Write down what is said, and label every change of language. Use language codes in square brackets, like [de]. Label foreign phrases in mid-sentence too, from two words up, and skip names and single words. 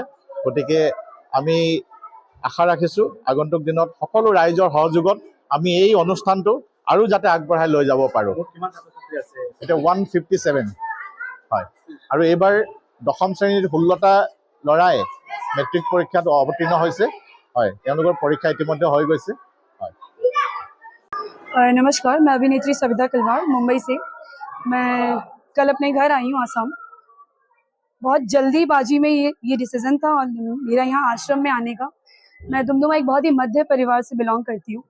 [as] গতিকে আমি আশা ৰাখিছোঁ আগন্তুক দিনত সকলো ৰাইজৰ সহযোগত আমি এই অনুষ্ঠানটো আৰু যাতে আগবঢ়াই লৈ যাব পাৰোঁ। এতিয়া 157 হয় আৰু এইবাৰ দশম শ্ৰেণীৰ 16টা ল'ৰাই মেট্ৰিক পৰীক্ষাত অৱতীৰ্ণ হৈছে। হয়, তেওঁলোকৰ পৰীক্ষা ইতিমধ্যে হৈ গৈছে। [hi] नमस्कार, मैं अभिनेत्री सविता कलवार मुंबई से। मैं कल अपने घर आई हूँ आसाम। बहुत जल्दीबाजी में ये डिसीज़न था और मेरा यहाँ आश्रम में आने का। मैं दुमदुमा एक बहुत ही मध्य परिवार से बिलोंग करती हूँ।